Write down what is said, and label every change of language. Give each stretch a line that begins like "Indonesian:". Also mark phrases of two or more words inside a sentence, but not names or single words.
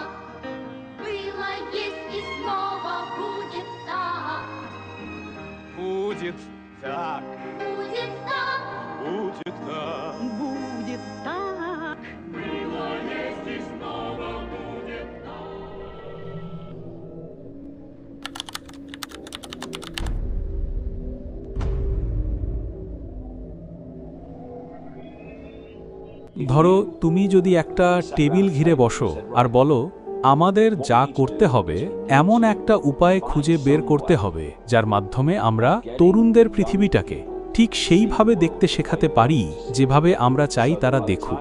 Russian: Было, есть и снова будет так. Будет так. Будет так. Будет так. Будет так. Было, есть и снова будет так.
Bangla: ধরো তুমি যদি একটা টেবিল ঘিরে বসো আর বলো, আমাদের যা করতে হবে এমন একটা উপায় খুঁজে বের করতে হবে যার মাধ্যমে আমরা তরুণদের পৃথিবীটাকে ঠিক সেইভাবে দেখতে শেখাতে পারি যেভাবে আমরা চাই তারা দেখুক।